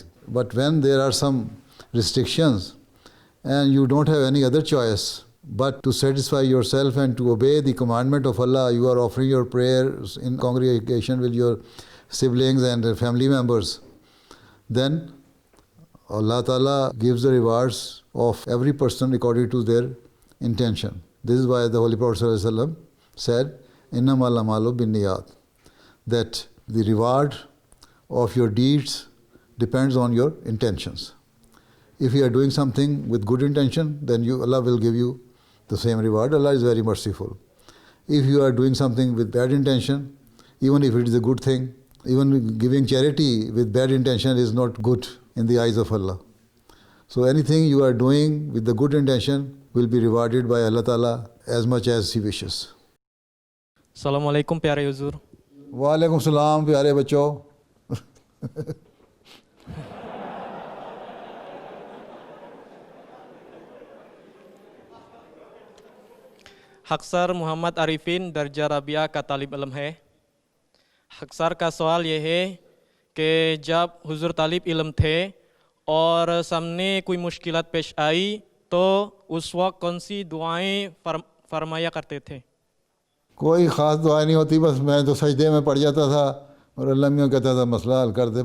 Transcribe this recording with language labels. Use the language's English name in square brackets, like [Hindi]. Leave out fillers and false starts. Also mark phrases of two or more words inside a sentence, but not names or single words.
[English] But when there are some restrictions and you don't have any other choice but to satisfy yourself and to obey the commandment of Allah, you are offering your prayers in congregation with your siblings and family members, then Allah Ta'ala gives the rewards of every person according to their intention. This is why the Holy Prophet ﷺ said, [Arabic] "إنما الأعمال بالنيات," [English] that the reward of your deeds depends on your intentions. If you are doing something with good intention, then Allah will give you the same reward. Allah is very merciful. If you are doing something with bad intention, even if it is a good thing, even giving charity with bad intention is not good in the eyes of Allah. So anything you are doing with the good intention will be rewarded by Allah Ta'ala as much as He wishes. [Arabic] السلام عليكم [Urdu] پیارے حضور. [Arabic] وعليكم السلام [Urdu] پیارے بچو. احقر محمد عارفین درجہ رابعہ کا طالب علم ہے. احقر کا سوال یہ ہے کہ جب حضور طالب علم تھے اور سامنے کوئی مشکلات پیش آئی تو اس وقت کون سی دعائیں فرمایا کرتے تھے? کوئی خاص دعا نہیں ہوتی، بس میں تو سجدے میں پڑ جاتا تھا اور اللہ میاں کہتا تھا مسئلہ حل کر دے.